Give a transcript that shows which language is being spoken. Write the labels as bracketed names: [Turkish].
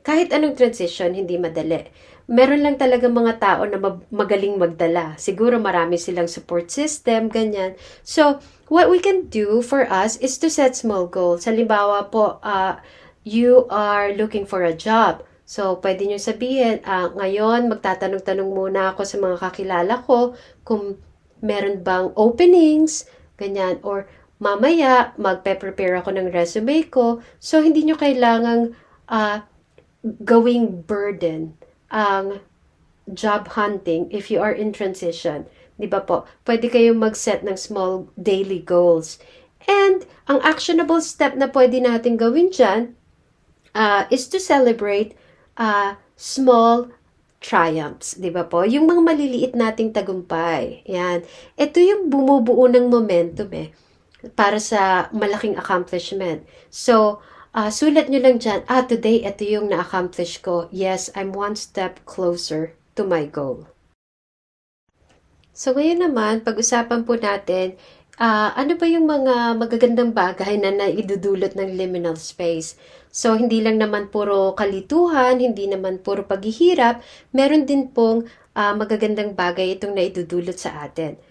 [Filipino] Kahit anong transition, hindi madali. Meron lang talaga mga tao na magaling magdala. Siguro marami silang support system, ganyan. [English] So, what we can do for us is to set small goals. [Filipino] Halimbawa po, [English] you are looking for a job. [Filipino] So, pwede nyo sabihin, ngayon magtatanong-tanong muna ako sa mga kakilala ko kung meron bang openings, ganyan, or mamaya magpe-prepare ako ng resume ko. So, hindi nyo kailangang gawing burden ang job hunting [English] if you are in transition. [Filipino] Di ba po? Pwede kayong mag-set ng small daily goals. And ang actionable step na pwede natin gawin dyan [English] is to celebrate small triumphs, [Filipino] di ba po? Yung mga maliliit nating tagumpay. Yan. Ito yung bumubuo ng momentum para sa malaking accomplishment. So, sulat nyo lang dyan, today, ito yung na-accomplish ko. [English] Yes, I'm one step closer to my goal. [Filipino] So, ngayon naman, pag-usapan po natin, ano ba yung mga magagandang bagay na naidudulot ng liminal space? So, hindi lang naman puro kalituhan, hindi naman puro paghihirap, meron din pong magagandang bagay itong naidudulot sa atin.